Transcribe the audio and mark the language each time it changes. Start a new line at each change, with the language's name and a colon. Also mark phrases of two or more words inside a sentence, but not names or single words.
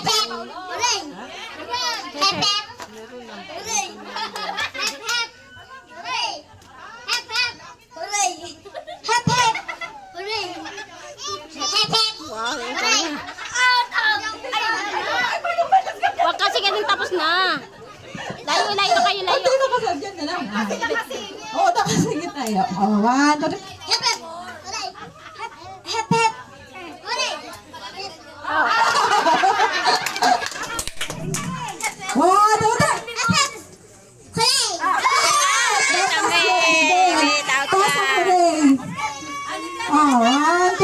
English: Hooray! Hep hep! Hooray! Hep hep! Hooray! Hep hep! Hooray! Hep hep! Hooray! Hep hep! Hooray!
Filipino: Huwag kasi ganun tapos na. Layo kayo, layo. Hindi na kasi, dyan na lang. Oo, nakasingit tayo.
English: Oh, 1, 2, 3. Hep hep! Hooray! Hep hep! Hooray! 1, 2, 3. Hep hep! Hooray!
Filipino: Taas ang hooray.
English: Oh, 1,